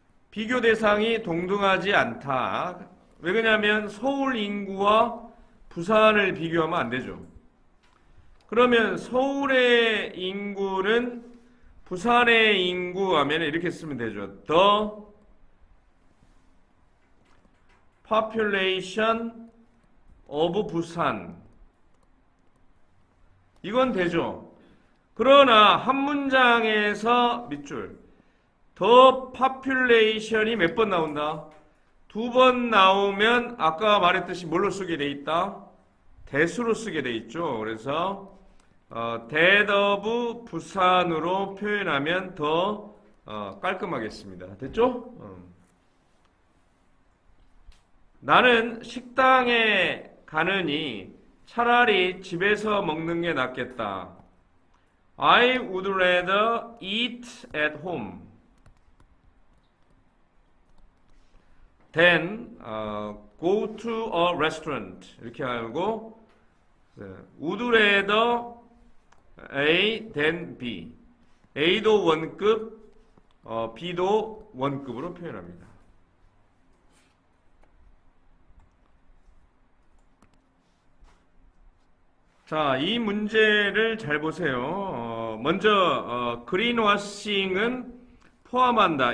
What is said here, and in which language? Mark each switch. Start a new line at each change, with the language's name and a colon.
Korean: 비교 대상이 동등하지 않다. 왜 그러냐면 서울 인구와 부산을 비교하면 안 되죠. 그러면 서울의 인구는 부산의 인구 하면 이렇게 쓰면 되죠.
English: The population of 부산.
Korean: 이건 되죠. 그러나 한 문장에서 밑줄 더 population이 몇 번 나온다? 2번 나오면 아까 말했듯이 뭘로 쓰게 돼 있다? 대수로 쓰게 돼 있죠. 그래서
English: that of
Korean: 부산으로 표현하면 더 깔끔하겠습니다. 됐죠? 나는 식당에 가느니 차라리 집에서 먹는 게 낫겠다.
English: I would rather eat at home than go to a restaurant.
Korean: 이렇게 하고
English: would rather A than B.
Korean: A도 원급, B도 원급으로 표현합니다. 자, 이 문제를 잘 보세요. 먼저 그린워싱은 포함한다.